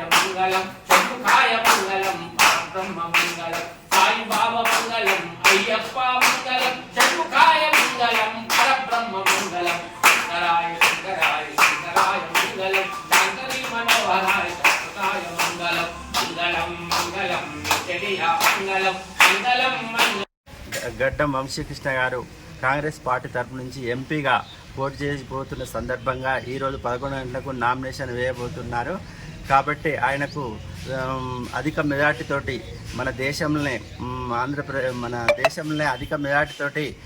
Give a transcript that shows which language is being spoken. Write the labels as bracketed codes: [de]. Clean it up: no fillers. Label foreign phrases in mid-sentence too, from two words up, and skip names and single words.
[sa] मंगलम चतुखाय मंगलम परब्रह्म मंगलम साई बाबा मंगलम अय्यप्पा मंगलम चतुखाय मंगलम परब्रह्म मंगलम शंकराय शंकराय शंकराय मंगलम शंकरी मनोहराय शाश्वताय मंगलम मंगलम मंगलम नित्यदिया मंगलम मंगलम मंगलम [te] గడ్డం వంశీకృష్ణ గారు కాంగ్రెస్ పార్టీ తరపు నుంచి ఎంపీగా పోటీ చేయబోతున్న సందర్భంగా ఈరోజు 11 గంటలకు నామినేషన్ వేయబోతున్నారు. కాబట్టి ఆయనకు అధిక మెజార్టీతోటి మన దేశంలోనే అధిక మెజార్టీతోటి